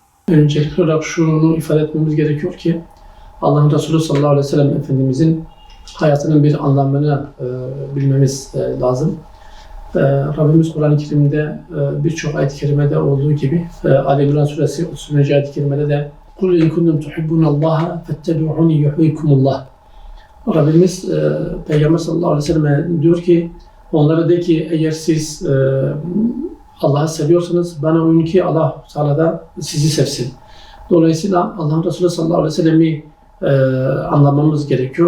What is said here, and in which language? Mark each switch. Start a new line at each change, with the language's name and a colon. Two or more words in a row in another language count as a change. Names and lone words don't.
Turkish: Öncelikli olarak şunu ifade etmemiz gerekiyor ki Allah'ın Resulü
Arabic: صلى الله عليه وسلم
Turkish: Efendimizin hayatının bir anlamını bilmemiz lazım. Rabbimiz Kur'an-ı Kerim'de birçok ayet-i kerimede olduğu gibi Ali İmran Suresi 30. ayet-i kerimede de
Arabic: قُلْ اِنْ كُنْتُمْ تُحِبُّونَ اللّٰهَ فَاتَّبِعُونِ يُحْبِبْكُمُ اللّٰهِ.
Turkish: Rabbimiz Peygamber
Arabic: صلى الله عليه وسلم
Turkish: diyor ki onlara de ki eğer siz Allah'ı seviyorsanız bana uyun ki Allah Teala da sizi sevsin. Dolayısıyla Allah'ın Resulü
Arabic: صلى الله عليه وسلم
Turkish: anlamamız gerekiyor.